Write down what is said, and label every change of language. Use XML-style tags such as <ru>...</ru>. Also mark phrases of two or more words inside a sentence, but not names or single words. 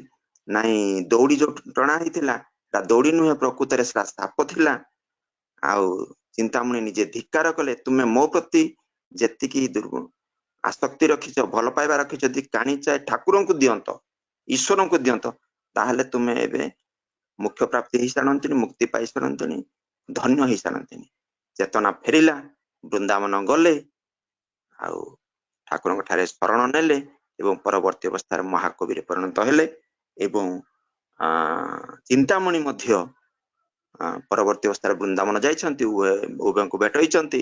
<or>ନାଇ ଦଉଡ଼ି ଯୋ ଟଣା ହିଥିଲା ତା ଦଉଡ଼ି ନୁହେଁ, ପ୍ରକୃତ ରେ ସାପ ଥିଲା। ଆଉ ଚିନ୍ତାମଣି ନିଜେ ଧିକ୍କାର କଲେ, ତୁମେ ମୋ ପ୍ରତି ଯେତିକି ଦୁର୍ଗୁଣ ଆସକ୍ତି ରଖିଛ, ଭଲ ପାଇବା ରଖିଛ, ଯଦି କାଣି ଚାହେଁ ଠାକୁରଙ୍କୁ ଦିଅନ୍ତ, ଈଶ୍ୱରଙ୍କୁ ଦିଅନ୍ତ, ତାହାଲେ ତୁମେ ଏବେ ମୁଖ୍ୟ ପ୍ରାପ୍ତି ହି ସାରନ୍ତିଣି, ମୁକ୍ତି ପାଇ ସାରନ୍ତିଣି, ଧନ୍ୟ ହି ସାରନ୍ତିଣି। ଚେତନା ଫେରିଲା, ବୃନ୍ଦାବନ ଗଲେ, ଆଉ ଠାକୁରଙ୍କ ଠାରେ ଶରଣ ନେଲେ ଏବଂ ପରବର୍ତ୍ତୀ ଅବସ୍ଥା ମହାକବି ରେ ପରିଣତ ହେଲେ। ଏବଂ ଚିନ୍ତାମଣି ମଧ୍ୟ ପରବର୍ତ୍ତୀ ଅବସ୍ଥା ବୃନ୍ଦାବନ ଯାଇଛନ୍ତି, ଉଭୟଙ୍କୁ ଭେଟ ହୋଇଛନ୍ତି।</or>